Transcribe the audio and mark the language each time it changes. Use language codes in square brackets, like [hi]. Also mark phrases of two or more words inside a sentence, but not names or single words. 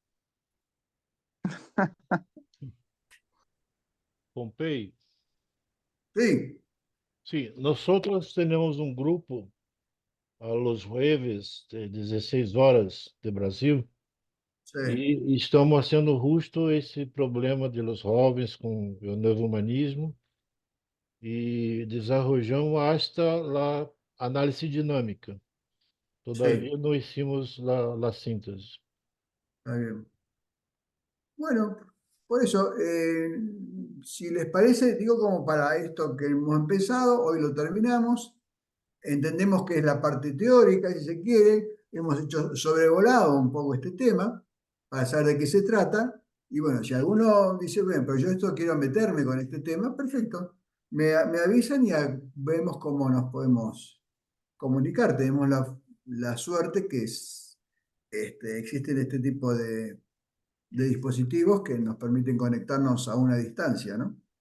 [es] Pompey, Sí, sí, nosotros tenemos un grupo a los jueves de 16 horas de Brasil sí, [pt] e [es] estamos haciendo [pt] justo esse problema [es] de los jóvenes [pt] com o novo humanismo e [es] desarrollamos hasta [pt] a análise dinâmica. [es] sí, [pt] Todavia não hicimos a síntese. [es] está bien. Bueno, por eso, si les parece, digo como para esto que hemos empezado, hoy lo terminamos, entendemos que es la parte teórica, si se quiere, hemos hecho sobrevolado un poco este tema para saber de qué se trata, y bueno, si alguno dice, bueno, pero yo esto quiero meterme con este tema, perfecto, me avisan y vemos cómo nos podemos comunicar, tenemos la suerte que existen este tipo de dispositivos que nos permiten conectarnos a una distancia, ¿no?